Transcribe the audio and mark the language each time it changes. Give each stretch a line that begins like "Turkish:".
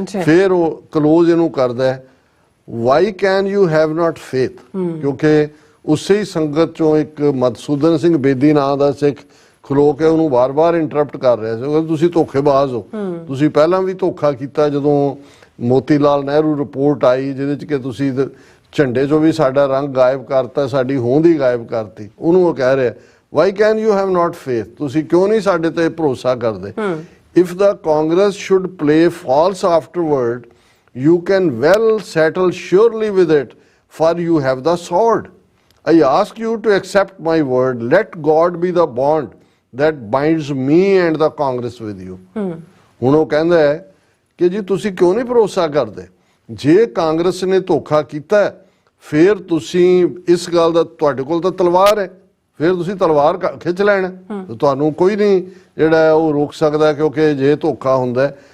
Punjabi: ਫਿਰ ਉਹ ਕਲੋਜ਼ ਇਹਨੂੰ ਕਰਦਾ ਹੈ,
English: why can you have not faith,
Punjabi: ਕਿਉਂਕਿ ਉਸੇ ਹੀ ਸੰਗਤ ਚੋਂ ਇੱਕ ਮਧੂਸੂਦਨ ਸਿੰਘ ਬੇਦੀ ਨਾਂ ਦਾ ਸਿੱਖ ਖਲੋ ਕੇ ਉਹਨੂੰ ਵਾਰ-ਵਾਰ ਇੰਟਰਪਟ ਕਰ ਰਿਹਾ ਸੀ, ਤੁਸੀਂ ਧੋਖੇਬਾਜ਼ ਹੋ, ਤੁਸੀਂ ਪਹਿਲਾਂ ਵੀ ਧੋਖਾ ਕੀਤਾ। ਜਦੋਂ ਮੋਤੀ ਲਾਲ ਨਹਿਰੂ ਰਿਪੋਰਟ ਆਈ ਜਿਹਦੇ 'ਚ ਕਿ ਤੁਸੀਂ ਝੰਡੇ 'ਚੋਂ ਵੀ ਸਾਡਾ ਰੰਗ ਗਾਇਬ ਕਰਤਾ, ਸਾਡੀ ਹੋਂਦ ਹੀ ਗਾਇਬ ਕਰਤੀ, ਉਹਨੂੰ ਉਹ ਕਹਿ ਰਿਹਾ
English: why can you have not faith,
Punjabi: ਤੁਸੀਂ ਕਿਉਂ ਨਹੀਂ ਸਾਡੇ ਤੇ ਭਰੋਸਾ ਕਰਦੇ।
English: If the Congress should play false afterward you can well settle surely with it, for you have the sword. I ask you to accept my word. Let God be the bond that binds me and the Congress with you.
Punjabi: ਹੁਣ ਉਹ ਕਹਿੰਦਾ ਹੈ ਕਿ ਜੀ ਤੁਸੀਂ ਕਿਉਂ ਨਹੀਂ ਭਰੋਸਾ ਕਰਦੇ, ਜੇ ਕਾਂਗਰਸ ਨੇ ਧੋਖਾ ਕੀਤਾ ਫਿਰ ਤੁਸੀਂ ਇਸ ਗੱਲ ਦਾ, ਤੁਹਾਡੇ ਕੋਲ ਤਾਂ ਤਲਵਾਰ ਹੈ, ਫਿਰ ਤੁਸੀਂ ਤਲਵਾਰ ਖਿੱਚ ਲੈਣਾ, ਤੁਹਾਨੂੰ ਕੋਈ ਨਹੀਂ ਜਿਹੜਾ ਉਹ ਰੋਕ ਸਕਦਾ, ਕਿਉਂਕਿ ਜੇ ਧੋਖਾ ਹੁੰਦਾ।